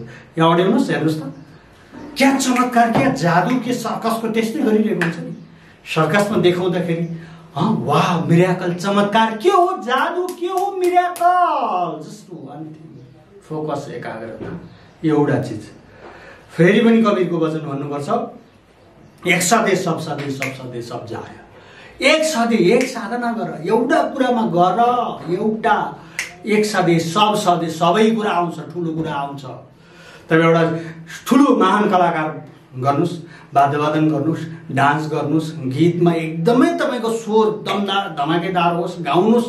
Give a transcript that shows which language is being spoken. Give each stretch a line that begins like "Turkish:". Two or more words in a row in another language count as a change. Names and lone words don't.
Nepali: यहाँ अड्याउनुहोस्, हेर्नुहोस् त
Hindi: क्या चमत्कार, क्या जादु,
Nepali: के सर्कसको त्यस्तै गरिरहेको हुन्छ नि। सर्कसमा देखाउँदाखेरि वाह मिराकल, चमत्कार के हो, जादु के हो, मिराकल,
English: just one thing,
Nepali: फोकस, एकाग्रता, एउटा चिज। फेरि पनि कबीरको वचन भन्नुपर्छ,
Hindi: एक साधे सब साधे, सब साधे सब जाय। एक साधे,
Nepali: एक साधना गर, एउटा कुरामा गर, एउटा
Hindi: एक साधे सब साधे,
Nepali: सबै कुरा आउँछ, ठुलो कुरा आउँछ। तपाईँ एउटा ठुलो महान कलाकार गर्नुहोस्, वाद्यवादन गर्नुहोस्, डान्स गर्नुहोस्, गीतमा एकदमै तपाईँको स्वर दमदार धमाकेदार होस्, गाउनुहोस्।